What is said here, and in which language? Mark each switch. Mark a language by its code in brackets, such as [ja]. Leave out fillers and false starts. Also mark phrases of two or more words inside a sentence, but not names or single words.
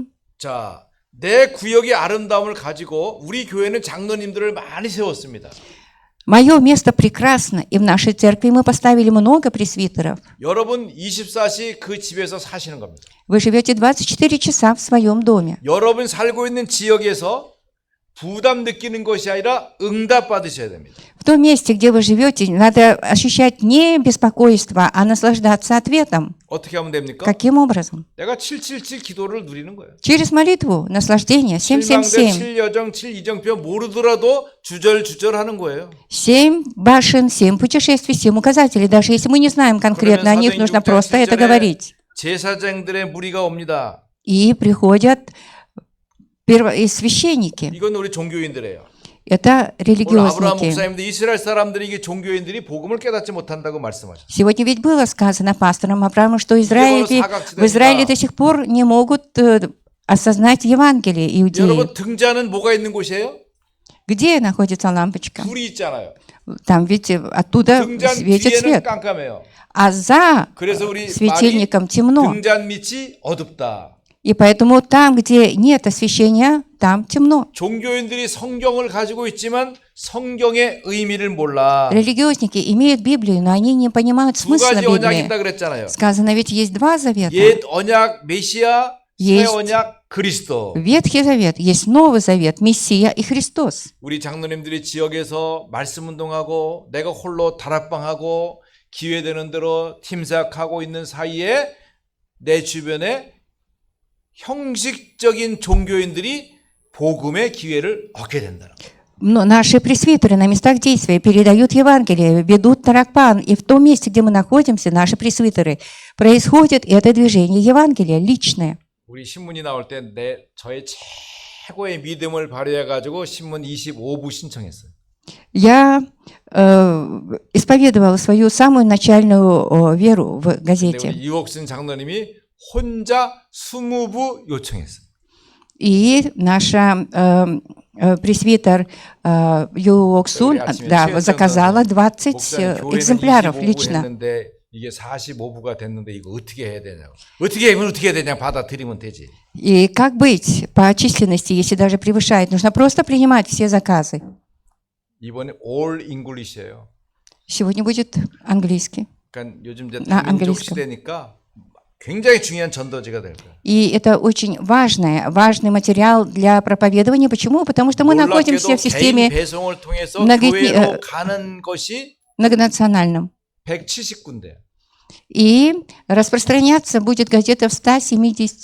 [ko] 자, 내 구역의 아름다움을 가지고 우리 교회는 장로님들을 많이 세웠습니다. [ru] Мое место прекрасно, и в нашей церкви мы поставили много пресвитеров. [ko] 여러분 24시 그 집에서 사시는 겁니다. [ru] Вы живете 24 часа в своем доме. [ko] 여러분 살고 있는 지역에서 부담 느끼는 것이 아니라 응답 받으셔야 됩니다. [ru] В том месте, где вы живете, надо ощущать не беспокойство, а наслаждаться ответом. [ko] 어떻게 하면 됩니까? [ru] Каким образом? [ko] 내가 777 기도를 누리는 거예요. [ru] Через молитву, наслаждение, [ko] 7망대, [ru] 777. [ko] 7여정, 7이정표 모르더라도 주절주절 하는 거예요. [ru] 7 башен, 7 путешествий, 7 указателей. Даже если мы не знаем конкретно о них, нужно просто это говорить. [ko] 제사장들의 무리가 옵니다. [ru] И приходят и священники. [ko] 이건 우리 종교인들이에요. [ru] Это [ko] 오늘 아브라함 [ru] религиозники. [ko] 목사님도 이스라엘 사람들이 이게 종교인들이 복음을 깨닫지 못한다고 말씀하셨어요. [ru] Сегодня ведь было сказано пастором Аврааму, что в Израиле до сих пор не могут осознать Евангелие иудеи. [ko] 여러분 등잔은 뭐가 있는 곳이에요? [ru] Где находится лампочка? [ko] 불이 있잖아요. [ru] Там ведь оттуда [ko] 등잔 [ru] светит [ko] 뒤에는 [ru] свет. [ko] 깜깜해요. [ru] А за [ko] 그래서 우리 말이 [ru] светильником темно. [ko] 등잔 밑이 어둡다. [ru] И поэтому там, где нет освещения, там темно. [ko] 종교인들이 성경을 가지고 있지만 성경의 의미를 몰라. [ru] Религиозники имеют Библию, но они не понимают [ko] 두 [ru] смысла [ko] 가지 언약이 [ru] Библии. [ko] 있다 그랬잖아요. [ru] Сказано, ведь есть два завета. [ko] 옛 언약 메시아, 새 [ru] Есть [ko] 언약 그리스도. [ru] Ветхий Завет, есть Новый Завет, Мессия и Христос. [ko] 우리 장로님들이 지역에서 말씀 운동하고 내가 홀로 다락방하고 기회 되는 대로 팀사하고 있는 사이에 내 주변에 형식적인 종교인들이 복음의 기회를 얻게 된다는 거예요. [ru] Но наши пресвитеры на местах действия передают Евангелие, ведут таракпан, и в том месте, где мы находимся, наши пресвитеры, происходит это движение Евангелия личное. [ko] 우리 신문이 나올 때 저의 최고의 믿음을 발휘해 가지고 신문 25부 신청했어요. [ru] Я исповедовала свою самую начальную веру в [ko] 근데 [ru] газете. [ko] 우리 유옥순 장로님이 혼자 20부 요청했어요. [ru] И наша пресвитер Юоксун заказала 20 экземпляров лично. [ko] 했는데 이게 45부가 됐는데 이거 어떻게 해야 되냐고. 어떻게 하면 어떻게 해야 되냐 받아들이면 되지. [ru] И как быть по численности, если даже превышает? Нужно просто принимать все заказы. [ko] 이번에 [en] All English [ko] 예요. [ru] Сегодня будет английский. [ko] 그러니까 요즘 이제 나 다민족 [ru] английском. [ko] 시대니까 굉장히 중요한 전도지가 될 거예요. [ru] И это очень важный материал для проповедования. Почему? Потому что мы находимся в [ko] 개인 [ru] системе [ko] 배송을 통해서 [ru] многоэтни- [ko] 교회로 가는 것이 [ru] многонациональном. [ko] 170군데. [ru] И распространяться будет газета в 170